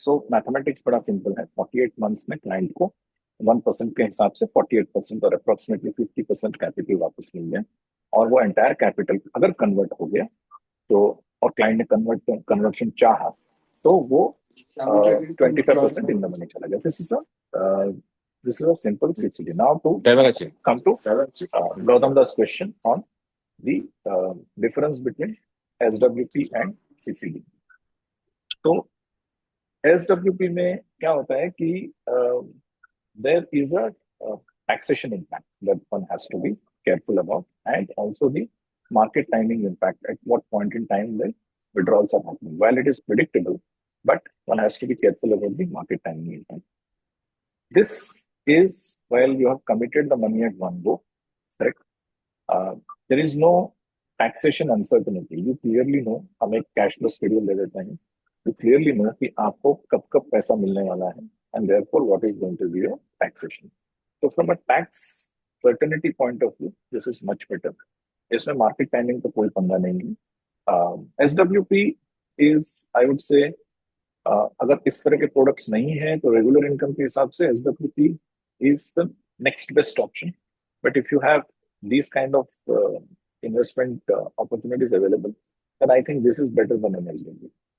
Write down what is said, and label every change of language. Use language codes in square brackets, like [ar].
[hi] So mathematics बड़ा simple है। 48 months में क्लाइंट को 1% के हिसाब से 48% और अप्रोक्सीमेटली 50% कैपिटल वापस मिल गया, और वो एंटायर कैपिटल अगर कन्वर्ट हो गया तो और क्लाइंट ने कन्वर्शन चाहा तो वो 25% इन द मनी चला गया। [en] This is a simple CCD. Now to come to Gautam Das question on the difference between SWP and CCD. [hi] तो SWP में क्या होता है कि [en] there is a taxation impact that one has to be careful about, and also the market timing impact at what point in time the withdrawals are happening. While it is predictable, but one has to be careful about the market timing impact. This is while you have committed the money at one go, correct? There is no taxation uncertainty. You clearly know, [hi] हम एक cash flow schedule दे देते हैं, [en] you clearly know [hi] कि आपको कब कब पैसा मिलने वाला है, [en] and therefore what is going to be your taxation. So from a tax certainty point of view, this is much better. [hi] इसमें market timing तो कोई पंगा नहीं है। [en] SWP is, I would say, [hi] अगर इस तरह के प्रोडक्ट्स नहीं है तो रेगुलर इनकम के हिसाब से [en] SWP is the next best option. But if you have these kind of investment opportunities available, then I think this is better than an SWP.